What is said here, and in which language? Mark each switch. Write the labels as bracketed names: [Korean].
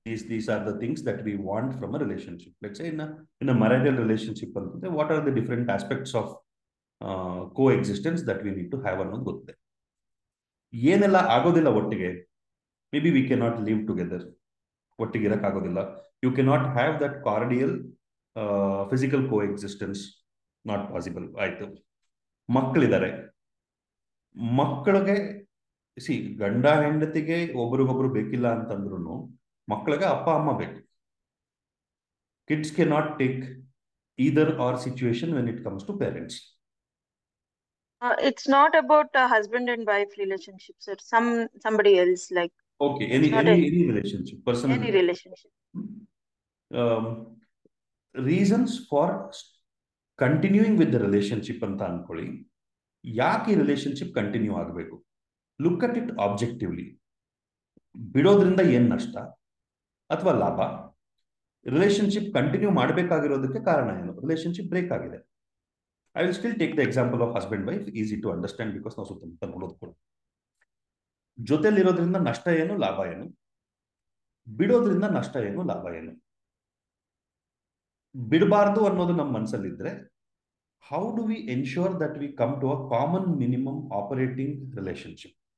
[English] these are the things that we want from a relationship. Let's say in a marital relationship, what are the different aspects of coexistence that we need to have [Kannada] ಅನ್ನೋದು ಗೊತ್ತಿದೆ. ಏನೆಲ್ಲ ಆಗೋದಿಲ್ಲ ಒಟ್ಟಿಗೆ, [English] maybe we cannot live together, [Kannada] ಒಟ್ಟಿಗೆ ಇರಕ್ಕಾಗೋದಿಲ್ಲ. [English] You cannot have that cordial physical coexistence, not possible. [Kannada] ಆಯ್ತು. ಮಕ್ಕಳಿದ್ದಾರೆ, ಮಕ್ಕಳಿಗೆ ಗಂಡ ಹೆಂಡತಿಗೆ ಒಬ್ರಿಗೊಬ್ರು ಬೇಕಿಲ್ಲ ಅಂತಂದ್ರು ಮಕ್ಕಳಿಗೆ ಅಪ್ಪ ಅಮ್ಮ ಬೇಕು. [English] Kids cannot take either or situation when it comes to parents. It's not about a husband and wife relationship, sir. Somebody else, like Okay, any relationship, personal any relationship. Reasons for continuing with the relationship [Kannada] ಅಂತ ಅನ್ಕೊಳ್ಳಿ. ಯಾಕೆ ಈ relationship continue ಆಗಬೇಕು? [English] Look at it objectively. [Kannada] ಬಿಡೋದ್ರಿಂದ ಏನ್ ನಷ್ಟ ಅಥವಾ ಲಾಭ? Relationship continue ಮಾಡಬೇಕಾಗಿರೋದಕ್ಕೆ ಕಾರಣ ಏನು? ರಿಲೇಶನ್ಶಿಪ್ ಬ್ರೇಕ್ ಆಗಿದೆ. [English] I will still take the example of husband-wife, easy to understand because [Kannada] ನಾವು ಸುತ್ತಮುತ್ತ ನೋಡೋದು. ಜೊತೆಲಿರೋದ್ರಿಂದ ನಷ್ಟ ಏನು, ಲಾಭ ಏನು? ಬಿಡೋದ್ರಿಂದ ನಷ್ಟ ಏನು, ಲಾಭ ಏನು? ಬಿಡಬಾರ್ದು ಅನ್ನೋದು ನಮ್ಮ ಮನಸ್ಸಲ್ಲಿದ್ರೆ, [English] how do we ensure that we come to a common minimum operating relationship?